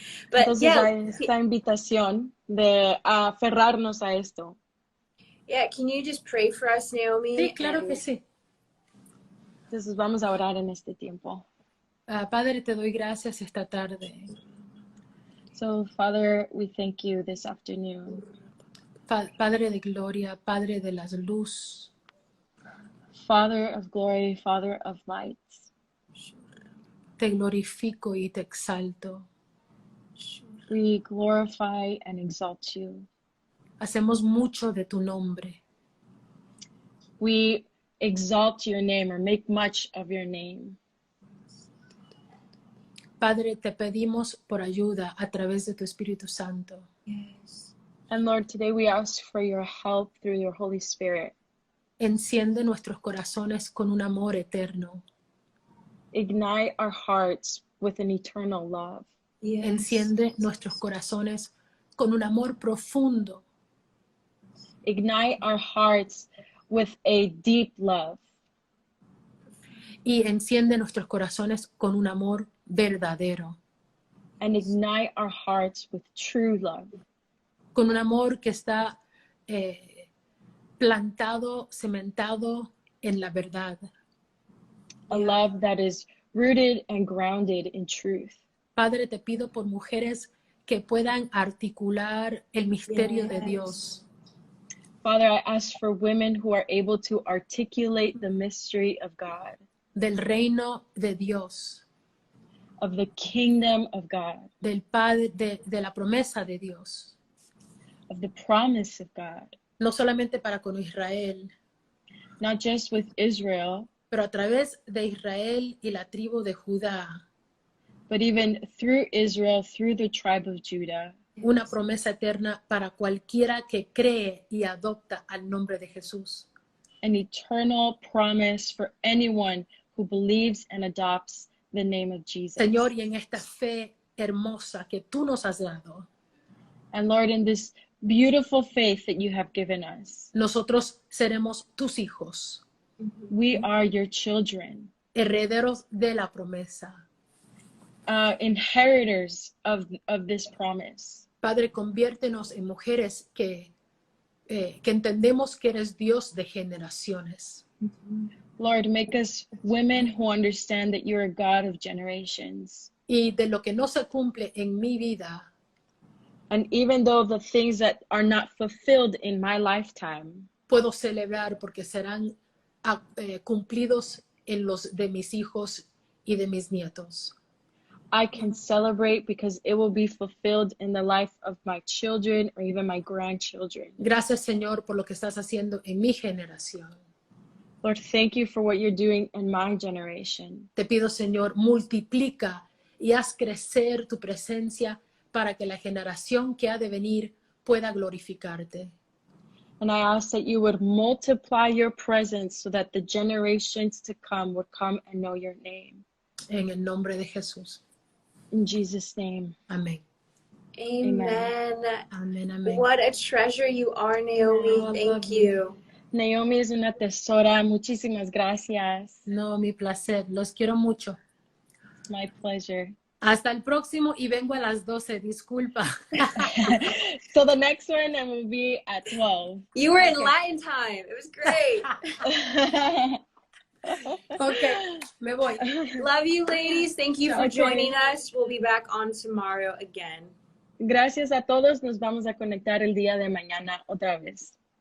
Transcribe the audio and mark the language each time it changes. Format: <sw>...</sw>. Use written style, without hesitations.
<en>But</en> <es>entonces hay esta invitación de aferrarnos a esto.</es> <en>Yeah, can you just pray for us, Naomi?</en> <es>Sí, claro que sí. Entonces vamos a orar en este tiempo. Padre, te doy gracias esta tarde.</es> <en>So, Father, we thank you this afternoon.</en> <es>Padre de gloria, Padre de las luz.</es> <en>Father of glory, Father of light.</en> <es>Te glorifico y te exalto.</es> <en>We glorify and exalt you.</en> <es>Hacemos mucho de tu nombre.</es> <en>We exalt your name or make much of your name.</en> <es>Padre, te pedimos por ayuda a través de tu Espíritu Santo.</es> <en>And Lord, today we ask for your help through your Holy Spirit.</en> <es>Enciende nuestros corazones con un amor eterno.</es> <en>Ignite our hearts with an eternal love.</en> <es>Enciende nuestros corazones con un amor profundo.</es> <en>Ignite our hearts with a deep love.</en> <es>Y enciende nuestros corazones con un amor verdadero.</es> <en>And ignite our hearts with true love.</en> <es>Con un amor que está plantado, cementado en la verdad.</es> <en>A love that is rooted and grounded in truth.</en> <es>Padre, te pido por mujeres que puedan articular el misterio de Dios.</es> <en>Father, I ask for women who are able to articulate the mystery of God,</en> <es>Del reino de Dios.</es> <en>of the kingdom of God,</en> <es>Del Padre, de la promesa de Dios.</es> <en>of the promise of God,</en> <es>No solamente para con Israel,</es> <en>not just with Israel,</en> <es>pero a través de Israel y la tribu de Judá.</es> <en>but even through Israel, through the tribe of Judah,</en> <es>Una promesa eterna para cualquiera que cree y adopta al nombre de Jesús.</es> <en>an eternal promise for anyone who believes and adopts the name of Jesus.</en> <es>Señor, y en esta fe hermosa que tú nos has dado,</es> <en>And Lord, in this beautiful faith that you have given us,</en> <es>nosotros seremos tus hijos,</es> <en>we are your children,</en> <es>herederos de la promesa.</es> <en>inheritors of this promise.</en> <es>Padre, conviértenos en mujeres que entendemos que eres Dios de generaciones.</es> <en>Lord, make us women who understand that you're a God of generations.</en> <es>Y de lo que no se cumple en mi vida,</es> <en>And even though the things that are not fulfilled in my lifetime,</en> <es>puedo celebrar porque serán cumplidos en los de mis hijos y de mis nietos.</es> <en>I can celebrate because it will be fulfilled in the life of my children or even my grandchildren.</en> <es>Gracias, Señor, por lo que estás haciendo en mi generación.</es> <en>Lord, thank you for what you're doing in my generation.</en> <es>Te pido, Señor, multiplica y haz crecer tu presencia para que la generación que ha de venir pueda glorificarte.</es> <en>And I ask that you would multiply your presence so that the generations to come would come and know your name.</en> <es>En el nombre de Jesús.</es> <en>In Jesus' name.</en> <es>Amén.</es> <en>Amen.</en> <es>Amén, amén.</es> <en>What a treasure you are, Naomi. Oh, I love Thank you.</en> <es>Naomi es una tesora. Muchísimas gracias. No, mi placer. Los quiero mucho.</es> <en>My pleasure.</en> <es>Hasta el próximo y vengo a las 12. Disculpa.</es> <en>So the next one will be at 12. You were in Latin time. It was great.</en> <es>Ok, me voy.</es> <en>Love you, ladies. Thank you for Okay. joining us. We'll be back on tomorrow again.</en> <es>Gracias a todos. Nos vamos a conectar el día de mañana otra vez.</es>